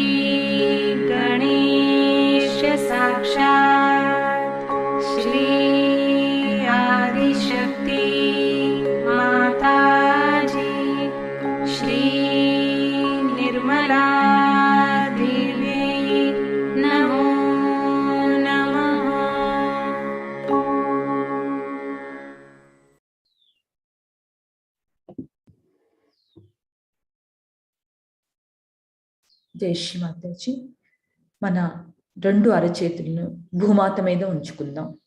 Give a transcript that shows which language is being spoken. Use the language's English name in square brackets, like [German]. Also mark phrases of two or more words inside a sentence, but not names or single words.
[Sanskrit] गणेश साक्षात् श्री आदिशक्ति माताजी श्री निर्मला देवी नमो नमः। [Telugu] జై శ్రీ మాతాజీ. మన 2 అరచేతులను భూమాత మీద ఉంచుకుందాం.